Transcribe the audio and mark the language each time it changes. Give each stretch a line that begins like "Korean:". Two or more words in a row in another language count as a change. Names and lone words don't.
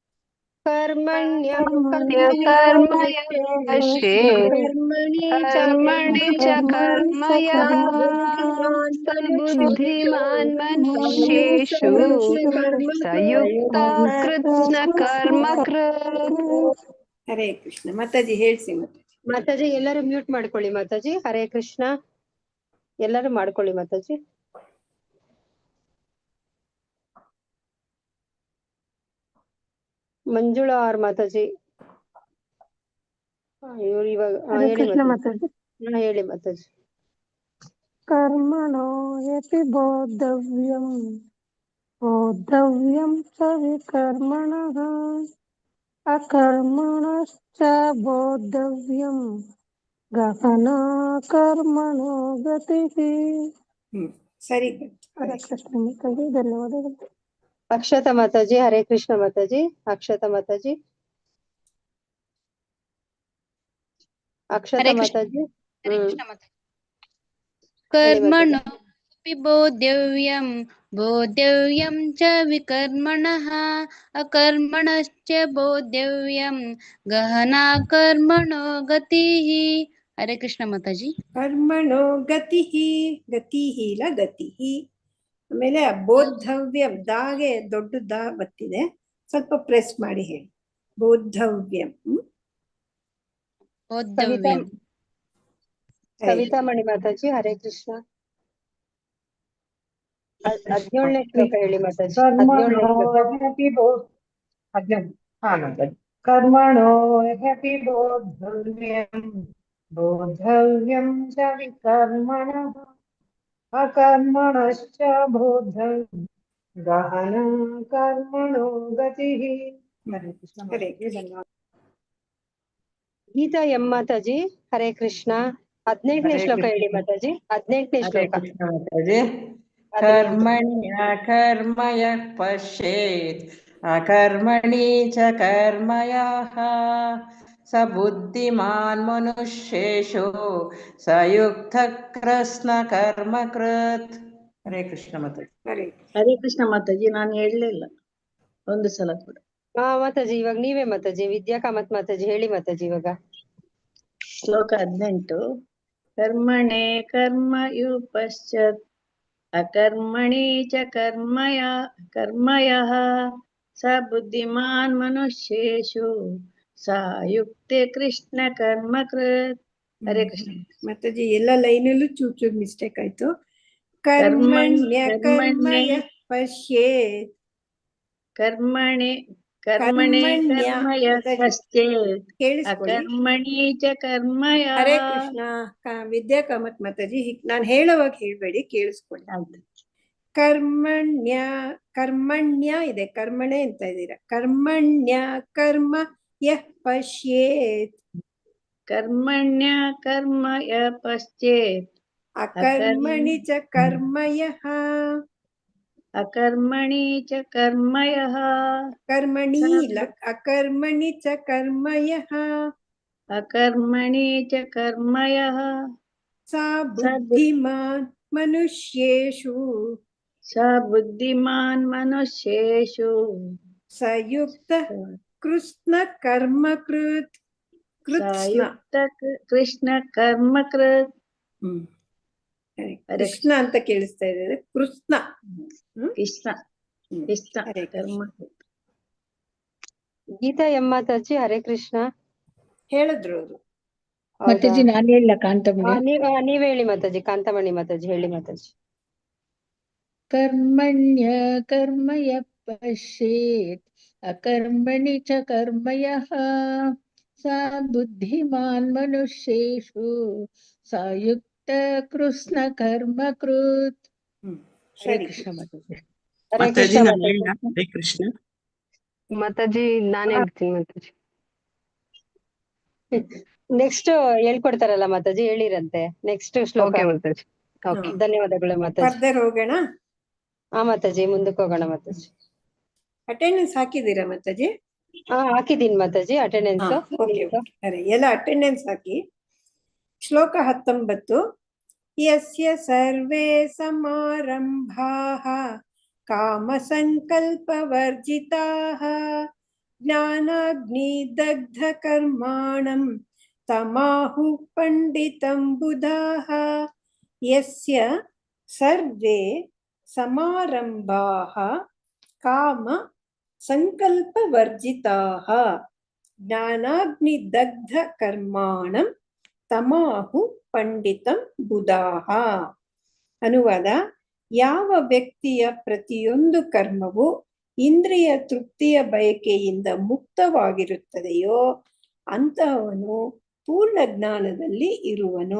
Sanskrit: कर्मण्यकर्म यः पश्येत् कर्मणि च कर्म यः स बुद्धिमान् मनुष्येषु सयुक्तः कृत्स्न कर्म कृत्
Kannada: ಹರೇ ಕೃಷ್ಣ. ಮಾತಾಜಿ ಹೇಳ್ಸಿ. ಮಾತಾಜಿ ಎಲ್ಲರೂ ಮ್ಯೂಟ್ ಮಾಡ್ಕೊಳ್ಳಿ. ಮಾತಾಜಿ ಹರೇ ಕೃಷ್ಣ ಎಲ್ಲರೂ ಮಾಡ್ಕೊಳ್ಳಿ. ಮಾತಾಜಿ ಮಂಜುಳಾ ಆರ್ ಮಾತಾಜಿ ಇವ್ರು ಇವಾಗ ಹೇಳಿ ಮಾತಾಜಿ. ಹೇಳಿ ಮಾತಾಜಿ.
Sanskrit: कर्मणो यपि बोद्धव्यं बोद्धव्यं च विकर्मणः अकर्मणश्च बोद्धव्यं गहना कर्मणो गतिः.
Kannada: ಸರಿ. ಹರೇ ಕೃಷ್ಣ ಮಾತಾಜಿ, ಧನ್ಯವಾದಗಳು. ಅಕ್ಷತಾ ಮಾತಾಜಿ ಹರೇ ಕೃಷ್ಣ ಮಾತಾಜಿ. ಅಕ್ಷತಾ ಮಾತಾಜಿ. ಅಕ್ಷತಾ ಮಾತಾಜಿ.
Sanskrit: कर्मणोऽपि बोद्धव्यं बोद्धव्यं च विकर्मणः अकर्मणश्च बोद्धव्यं गहना कर्मणो गतिः.
Kannada: हरे कृष्ण माताजी.
Sanskrit: ಕರ್ಮಣೋ ಗತಿಃ,
Kannada: ಗತಿಃ ಇಲ್ಲ ಗತಿಃ. ಆಮೇಲೆ ಬೋದ್ಧವ್ಯಂ, ದಾಗೆ ದೊಡ್ಡ ದಾ ಬತ್ತಿದೆ, ಸ್ವಲ್ಪ ಪ್ರೆಸ್ ಮಾಡಿ ಹೇಳಿ. ಬೋದ್ಧವ್ಯಂ. ಕವಿತಾಮಣಿ ಮಾತಾಜಿ ಹರೇ ಕೃಷ್ಣ. 17ನೇ ಶ್ಲೋಕ ಹೇಳಿ ಮಾತಾಜಿ. 17ನೇ
Sanskrit: कर्मणो ह्यपि बोद्धव्यं बोद्धव्यं च विकर्मणः अकर्मणश्च बोद्धव्यं गहना कर्मणो गतिः.
Kannada: हरे कृष्ण. ಗೀತಾ ಎಂ ಮಾತಾಜಿ ಹರೇ ಕೃಷ್ಣ. 18ನೇ ಶ್ಲೋಕ ಹೇಳಿ ಮಾತಾಜಿ. 18ನೇ ಶ್ಲೋಕ.
Sanskrit: कर्मण्य कर्म यः पश्येत् अकर्मणि च कर्म यः स बुद्धिमान् मनुष्येषु सयुक्तः कृत्स्न कर्म कृत्.
Kannada: ಹರೇ ಕೃಷ್ಣ ಮಾತಾಜಿ. ಹರೇ ಕೃಷ್ಣ ಮಾತಾಜಿ. ನಾನು ಹೇಳಲಿಲ್ಲ ಒಂದು ಸಲ ಕೂಡ. ಮಾತಾಜಿ ಇವಾಗ ನೀವೇ ಮಾತಾಜಿ. ವಿದ್ಯಾ ಕಾಮತ್ ಮಾತಾಜಿ ಹೇಳಿ ಮಾತಾಜಿ ಇವಾಗ.
Sanskrit: ಶ್ಲೋಕ 18. ಕರ್ಮಣೆ ಕರ್ಮ ಯು ಪಶ್ಚಾತ್ ಅಕರ್ಮಣಿ ಚ ಕರ್ಮಯಃ ಸ ಬುದ್ಧಿಮಾನ್ ಮನುಷ್ಯೇಷು ಸಾಯುಕ್ತೆ ಕೃಷ್ಣ ಕರ್ಮ ಕೃತ್. ಹರೇ ಕೃಷ್ಣ.
Kannada: ಮಾತಾಜಿ ಎಲ್ಲ ಲೈನಲ್ಲೂ ಚೂರ್ ಚೂರ್ ಮಿಸ್ಟೇಕ್ ಆಯ್ತು.
Sanskrit: ಕರ್ಮಣ್ಯ ಕರ್ಮ ಯಃ ಪಶ್ಯೇತ್. ಕರ್ಮಣೆ ಕರ್ಮ ಯಃ ಪಶ್ಯೇತ್ ಅಕರ್ಮಣಿ ಚ ಕರ್ಮ ಯಃ.
Kannada: ಹರೇ ಕೃಷ್ಣ. ವಿದ್ಯಾ ಕಾಮತ್ ಮಾತಾಜಿ ನಾನು ಹೇಳುವಾಗ ಹೇಳ್ಬೇಡಿ, ಕೇಳಿಸ್ಕೊಳ್ಳಿ. ಕರ್ಮಣ್ಯ ಕರ್ಮಣ್ಯ ಇದೆ, ಕರ್ಮಣೆ ಅಂತ ಇದ್ದೀರಾ.
Sanskrit: ಕರ್ಮಣ್ಯ ಕರ್ಮ ಯಃ ಪಶ್ಯೇತ್. ಕರ್ಮಣ್ಯ ಕರ್ಮ ಯಃ ಪಶ್ಯೇತ್ ಅಕರ್ಮಣಿ ಚ ಕರ್ಮ ಯಃ. ಅಕರ್ಮಣಿ ಚ ಕರ್ಮ ಯಃ. ಕರ್ಮಣಿ ಇಲ್ಲ, ಅಕರ್ಮಣಿ ಚ ಕರ್ಮ ಯಃ. ಅಕರ್ಮಣಿ ಚ ಕರ್ಮ ಯಃ. ಸಾ ಬುದ್ಧಿಮಾನ್ ಮನುಷ್ಯೇಷು स बुद्धिमान् मनुष्येषु सयुक्त कृष्ण कर्मकृत् कृत्स्न सयुक्त कृष्ण कर्मकृತ್
Kannada: ಕೃಷ್ಣ ಅಂತ ಕೇಳಿಸ್ತಾ ಇದೆ. ಕೃಷ್ಣ
Sanskrit: ಕೃಷ್ಣ ಕೃಷ್ಣ ಕರ್ಮ.
Kannada: ಗೀತಾ ಎಂ ಮಾತಾಜಿ ಹರೇ ಕೃಷ್ಣ ಹೇಳಿದ್ರು ಅವರು. ಮಾತಾಜಿ ನಾನು ಹೇಳ ಕಾಂತಮಣಿ. ನೀವ್ ಹೇಳಿ ಮಾತಾಜಿ. ಕಾಂತಮಣಿ ಮಾತಾಜಿ ಹೇಳಿ ಮಾತಾಜಿ.
Sanskrit: ಕರ್ಮಣ್ಯ ಕರ್ಮಯ ಪಶ್ಯೇತ್ ಅಕರ್ಮಣಿ ಚ ಕರ್ಮಯಃ ಸಾ ಬುದ್ಧಿಮಾನ್ ಮನುಷ್ಯೇಷು ಸಾಯುಕ್ತ ಕೃಷ್ಣ ಕರ್ಮಕೃತ್.
Kannada: ಹರೇ ಕೃಷ್ಣ ಮಾತಾಜಿ. ಹರೇ ಹರೇ ಕೃಷ್ಣ ಮಾತಾಜಿ. ನಾನೇ ಹೇಳ್ತೀನಿ ಮಾತಾಜಿ. ನೆಕ್ಸ್ಟ್ ಹೇಳ್ಕೊಡ್ತಾರಲ್ಲ ಮಾತಾಜಿ, ಹೇಳಿರಂತೆ ನೆಕ್ಸ್ಟ್ ಶ್ಲೋಕ. ಮಾತಾಜಿ. ಧನ್ಯವಾದಗಳು ಮಾತಾಜಿ. ಫರ್ದರ್ ಹೋಗೋಣ. ಹಾ ಮಾತಾಜಿ, ಮುಂದಕ್ಕೆ ಹೋಗೋಣ ಮಾತಾಜಿ. ಅಟೆಂಡೆನ್ಸ್ ಹಾಕಿದ್ದೀರಾ ಮಾತಾಜಿ? ಹಾ ಹಾಕಿದೀನಿ ಮಾತಾಜಿ ಅಟೆಂಡೆನ್ಸ್. ಎಲ್ಲ ಅಟೆಂಡೆನ್ಸ್ ಹಾಕಿ. ಶ್ಲೋಕ 19.
Sanskrit: ಯಸ್ಯ ಸರ್ವೇ ಸಮಾರಂಭಾಃ ಕಾಮ ಸಂಕಲ್ಪ ವರ್ಜಿತಾಃ ಜ್ಞಾನಾಗ್ನಿ ದಗ್ಧ ಕರ್ಮಾಣಂ ತಮಾಹು ಪಂಡಿತಂ ಬುಧಾಃ. ಯಸ್ಯ ಸರ್ವೇ ಸಮಾರಂಭಾಃ ಕಾಮ ಸಂಕಲ್ಪ ವರ್ಜಿತಾಃ ಜ್ಞಾನಾಗ್ನಿ ದಗ್ಧ ಕರ್ಮಾಣಂ ತಮಾಹು ಪಂಡಿತಂ ಬುಧಾಃ.
Kannada: ಅನುವಾದ: ಯಾವ ವ್ಯಕ್ತಿಯ ಪ್ರತಿಯೊಂದು ಕರ್ಮವು ಇಂದ್ರಿಯ ತೃಪ್ತಿಯ ಬಯಕೆಯಿಂದ ಮುಕ್ತವಾಗಿರುತ್ತದೆಯೋ ಅಂತಹವನು ಪೂರ್ಣ ಜ್ಞಾನದಲ್ಲಿ ಇರುವನು.